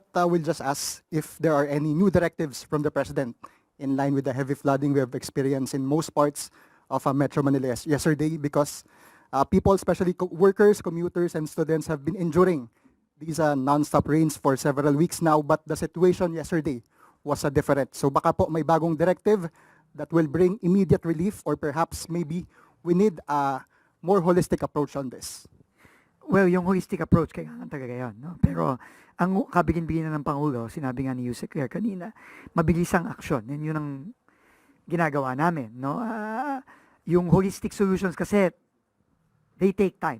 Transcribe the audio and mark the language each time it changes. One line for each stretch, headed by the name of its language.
English: we'll just ask if there are any new directives from the President in line with the heavy flooding we have experienced in most parts of Metro Manila yesterday, because people, especially workers, commuters, and students have been enduring these non-stop rains for several weeks now, but the situation yesterday was different.
Filipino: So baka po may bagong directive
English: that will bring immediate relief, or perhaps maybe we need a more holistic approach on this.
Filipino: Well, yung holistic approach, kailangan talaga yun. No? Pero ang kabigin-biginan ng Pangulo, sinabi nga ni Yusek Claire kanina, mabilis ang aksyon. And yun ang ginagawa namin. No?
English: Yung holistic solutions kasi, they take time.